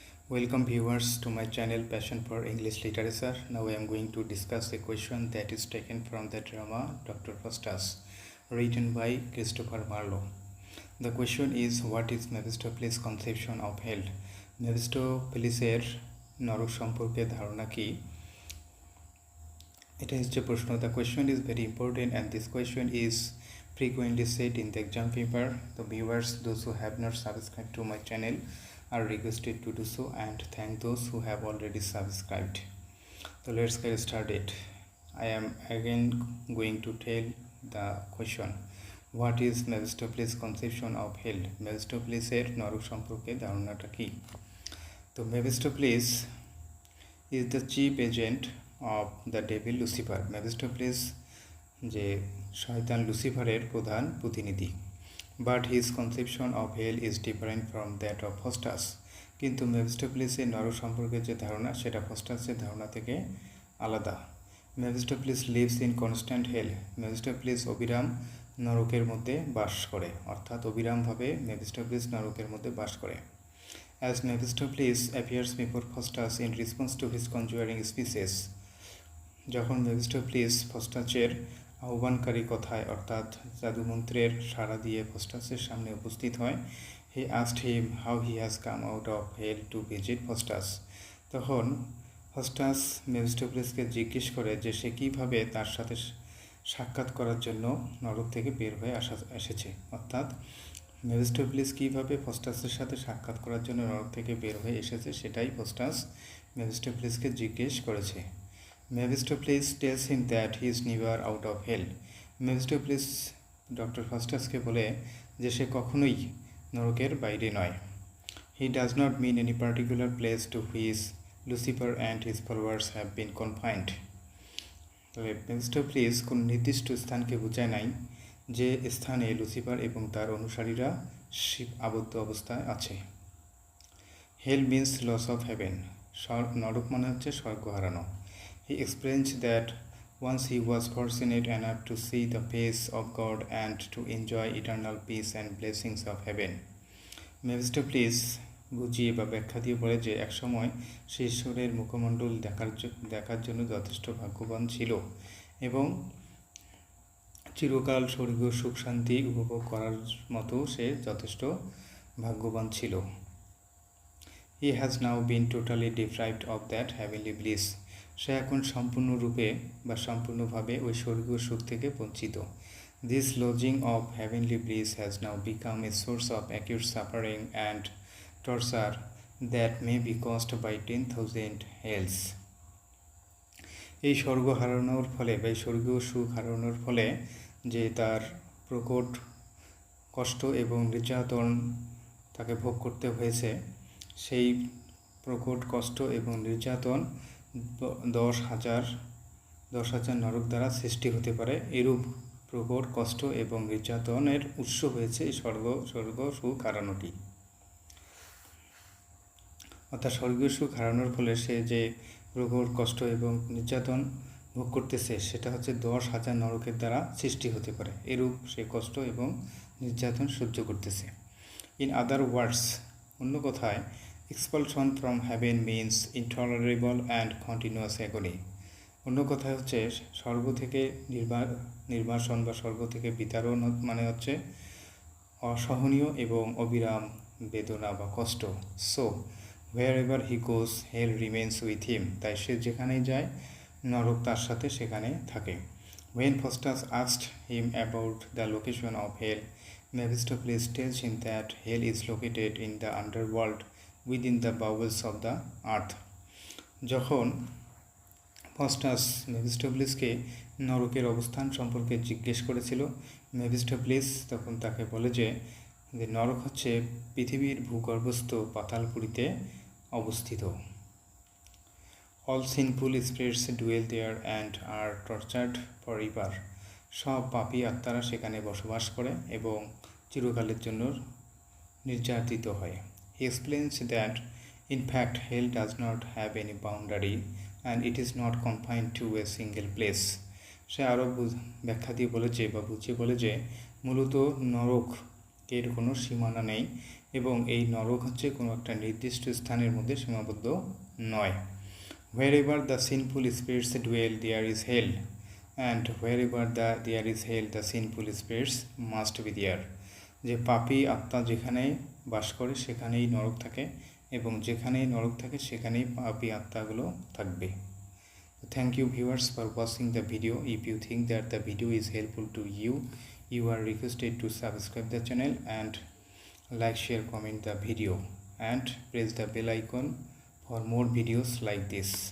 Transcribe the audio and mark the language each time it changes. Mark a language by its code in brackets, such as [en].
[en] Welcome viewers to my channel Passion for English Literature. Now I am going to discuss a question that is taken from the drama Dr. Faustus, written by Christopher Marlowe. The question is, what is Mephistopheles' conception of hell? [bn] মেফিস্টোফেলিসের নরক সম্পর্কে ধারণা কি? এটা হচ্ছে প্রশ্ন. [en] The question is very important and this question is frequently said in the exam paper. The viewers, those who have not subscribed to my channel, are requested to do so, and thank those who have already subscribed. So let's get started. I am again going to tell the question. What is Mephistopheles' conception of hell? [bn] মেফিস্টোফেলিসের নরক সম্পর্কে ধারণাটা কি? তো [en] Mephistopheles is the chief agent of the devil Lucifer. [bn] মেফিস্টোফেলিস যে শয়তান লুসিফারের প্রধান প্রতিনিধি. [en] But his conception of hell is different from that of Faustus. [bn] কিন্তু মেফিস্টোফেলিসের নরক সম্পর্কে যে ধারণা সেটা ফাস্টাসের ধারণা থেকে আলাদা. [en] Mephistopheles lives in constant hell. [bn] মেফিস্টোফেলিস অবিরাম নরকের মধ্যে বাস করে, অর্থাৎ অবিরামভাবে মেফিস্টোফেলিস নরকের মধ্যে বাস করে. [en] As Mephistopheles appears before Faustus in response to his conjuring speeches. [bn] যখন মেফিস্টোফেলিস ফাস্টাসের আহ্বানকারী কথায় অর্থাৎ জাদুমন্ত্রের সাড়া দিয়ে ফাস্টাসের সামনে উপস্থিত হয়, [en] He asked him how he has come out of hell to visit Faustus. [bn] তখন ফাস্টাস মেফিস্টোফেলিসকে জিজ্ঞেস করে যে সে কীভাবে তার সাথে সাক্ষাৎ করার জন্য নরক থেকে বের হয়ে এসেছে, অর্থাৎ মেফিস্টোফেলিস কীভাবে ফাস্টাসের সাথে সাক্ষাৎ করার জন্য নরক থেকে বের হয়ে এসেছে সেটাই ফাস্টাস মেফিস্টোফেলিসকে জিজ্ঞেস করেছে. [en] Mephistopheles tells him that he is never out of hell. [bn] মেফিস্টোফেলিস doctor ফাস্টাসকে বলে যে সে কখনোই নরকের বাইরে নয়. [en] He does not mean any particular place to which Lucifer and his followers have been confined. [bn] তবে মেফিস্টোফেলিস কোন নির্দিষ্ট স্থানকে বোঝায় নাই যে স্থানে লুসিফার এবং তার অনুসারীরা আবদ্ধ অবস্থায় আছে. [en] Hell means loss of heaven. [bn] নরক মানে হচ্ছে স্বর্গ হারানো. [en] He explains that once he was fortunate enough to see the face of God and to enjoy eternal peace and blessings of heaven. [bn] মেফিস্টোফেলিস বুঝিয়ে বা ব্যাখ্যা দিয়ে বলে যে একসময় সে ঈশ্বরের মুখমণ্ডল দেখার জন্য যথেষ্ট ভাগ্যবান ছিল এবং চিরকাল স্বর্গীয় সুখ শান্তি উপভোগ করার মতো সে যথেষ্ট ভাগ্যবান ছিল. [en] He has now been totally deprived of that heavenly bliss. [bn] সে এখন সম্পূর্ণরূপে বা সম্পূর্ণভাবে ওই স্বর্গীয় সুখ থেকে বঞ্চিত. [en] This lodging of heavenly bliss has now become a source of acute suffering and torture that may be caused by 10,000 hells. [bn] এই স্বর্গ হারানোর ফলে বা এই স্বর্গীয় সুখ হারানোর ফলে যে তার প্রকট কষ্ট এবং নির্যাতন তাকে ভোগ করতে হয়েছে, সেই প্রকট কষ্ট এবং নির্যাতন 10,000 নরক দ্বারা সৃষ্টি হতে পারে. এরূপ প্রকট কষ্ট এবং নির্যাতনের উৎস হয়েছে এই স্বর্গ সুখ হারানোটি. অর্থাৎ স্বর্গীয় সুখ হারানোর ফলে সে যে প্রকট কষ্ট এবং নির্যাতন ভোগ করতেছে সেটা হচ্ছে 10,000 নরকের দ্বারা সৃষ্টি হতে পারে. এরূপ সে কষ্ট এবং নির্যাতন সহ্য করতেছে. [en] in other words, [bn] অন্য কথায়, [en] expulsion from heaven means intolerable and continuous agony. [bn] অন্য কথা হচ্ছে স্বর্গ থেকে নির্বাসন বা স্বর্গ থেকে বিতাড়ন মানে হচ্ছে অসহনীয় এবং অবিরাম বেদনা বা কষ্ট. [en] So wherever he goes, hell remains with him. [bn] তাই সে যেখানেই যায় নরক তার সাথে সেখানে থাকে. [en] When Faustus asked him about the location of hell, Mephistopheles tells him that hell is located in the underworld within the bowels of the earth. [bn] যখন Faustus মেফিস্টোফেলিসকে নরকের অবস্থান সম্পর্কে জিজ্ঞেস করেছিল, মেফিস্টোফেলিস তখন তাকে বলে যে নরক হচ্ছে পৃথিবীর ভূগর্ভস্থ পাতালপুরীতে অবস্থিত. [en] All sinful spirits dwell there and are tortured forever. [bn] সব পাপী আত্মারা সেখানে বসবাস করে এবং চিরকালের জন্য নির্যাতিত হয়. [en] He explains that in fact hell does not have any boundary and it is not confined to a single place. [bn] সে আরও ব্যাখ্যা দিয়ে বলেছে বা বুঝিয়ে বলে যে মূলত নরক এর কোনো সীমানা নেই এবং এই নরক হচ্ছে কোনো একটা নির্দিষ্ট স্থানের মধ্যে সীমাবদ্ধ নয়। [en] Wherever the sinful spirits dwell, there is hell, and wherever there is hell, the sinful spirits must be there. [bn] যে পাপী আত্মা যেখানে বাস করে সেখানেই নরক থাকে এবং যেখানেই নরক থাকে সেখানেই পাপী আত্মাগুলো থাকবে। [en] Thank you viewers for watching the video. If you think that the video is helpful to you, you are requested to subscribe the channel and like, share, comment the video and press the bell icon for more videos like this.